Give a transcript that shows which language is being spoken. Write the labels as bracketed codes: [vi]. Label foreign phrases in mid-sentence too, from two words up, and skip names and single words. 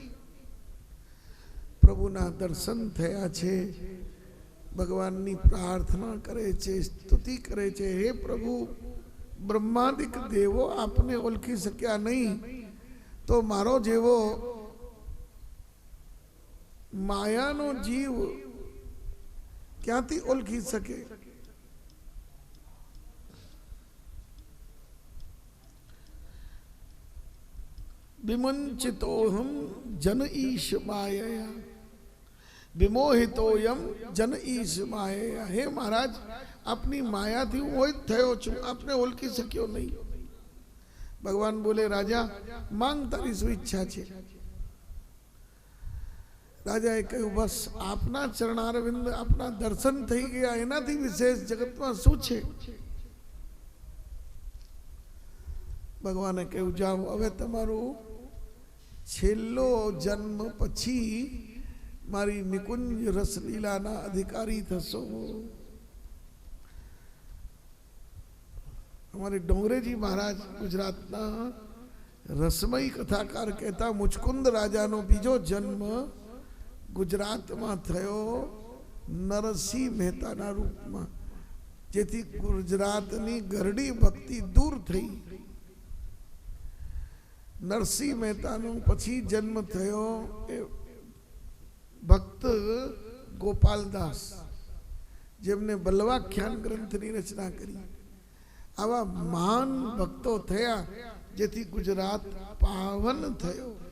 [gu] પ્રભુના દર્શન થયા છે ભગવાનની પ્રાર્થના કરે છે સ્તુતિ કરે છે હે પ્રભુ બ્રહ્માદિક દેવો આપને ઓળખી શક્યા નહીં તો મારો જેવો માયાનો જીવ ક્યાંથી ઓળખી શકે [sa] विमंचितोहम जन ईश माया विमोहितोयम जन ईश माया [gu] હે મહારાજ અપની માયા થી મોહિત થયો છું આપને ઓળખી શક્યો નહીં ભગવાન બોલે રાજા માંગ તારી શું ઈચ્છા છે રાજાએ કહ્યું બસ આપના ચરણારવિંદ આપના દર્શન થઈ ગયા એનાથી વિશેષ જગતમાં શું છે ભગવાને કહ્યું જાઓ હવે તમારું છેલ્લો જન્મ પછી મારી નિકુંજ રસલીલાના અધિકારી થશો હમારે ડોંગરેજી મહારાજ ગુજરાતના રસમયી કથાકાર કહેતા મુચકુંદ રાજાનો બીજો જન્મ ગુજરાત માં થયો નરસિંહ મહેતાના રૂપ માં જેથી ગુજરાતની ગરડી ભક્તિ દૂર થઈ નરસિંહ મહેતાનો પછી જન્મ થયો ભક્ત ગોપાલદાસ જેમણે બલવાખ્યાન ગ્રંથની રચના કરી આવા મહાન ભક્તો થયા જેથી ગુજરાત પાવન થયો